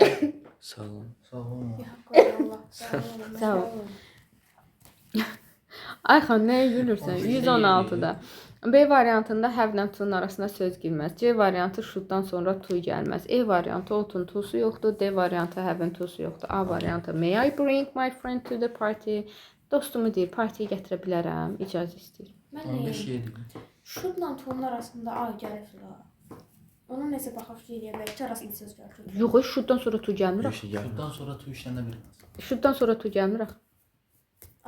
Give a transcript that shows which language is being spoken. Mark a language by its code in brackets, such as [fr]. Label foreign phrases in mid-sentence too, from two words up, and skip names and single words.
[az] Sağ olun. Sağ olun. Allah. Sağ ol. Ayxan, nəyə gülürsən? 116-da. B variantında have-lə to'nun arasına söz girməz. C variantı should-dan sonra to gəlməz. E variantı ought-un to'su yoxdur. D variantı have-in to'su yoxdur. A variantı [en] may I bring my friend to the party? [az] Dostumu deyir, partiyə gətirə bilərəm, icazə istəyir. Mən 15 deyim. 7. Şudla to'nun arasında A gəlib da. Onun nəsə baxaq deyə bilər. İki arasında söz gəlir. Yox, should-dan sonra to gəlmir. Bir şey gəldi. Bundan sonra tu işlənə bilməz. Should-dan sonra to gəlmir.